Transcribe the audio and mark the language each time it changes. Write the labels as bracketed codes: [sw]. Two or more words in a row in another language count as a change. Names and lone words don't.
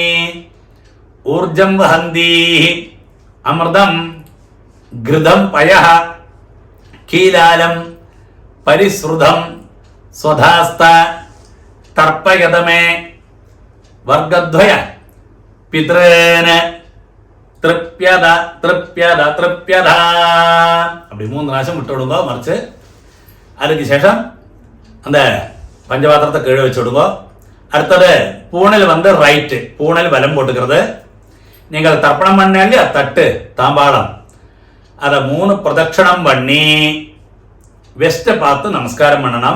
[sa] ഊർജം വഹന്തി അമൃതം ഘൃതം പയഃ കീലാലം പരിശ്രുതം സ്വധാസ്ത തർപ്പയതമേ വർഗദ്വയ പിതൃന് തൃപ്യത തൃപ്യത തൃപ്യത. [ta] அப்படி 3 പ്രാവശ്യം விட்டு விடுங்க. மறைச்சு அதுக்கு சேஷம் அந்த பஞ்சபாத்திரத்தை கீழே வச்சு விடுங்க. அடுத்தது பூணல் வந்து ரைட்டு, பூணல் வலம் போட்டுக்கிறது. நீங்கள் தர்ப்பணம் பண்ணி தட்டு தாம்பாளம் அதை 3 பிரதட்சணம் பண்ணி வெஸ்ட்டை பார்த்து நமஸ்காரம் பண்ணணும்.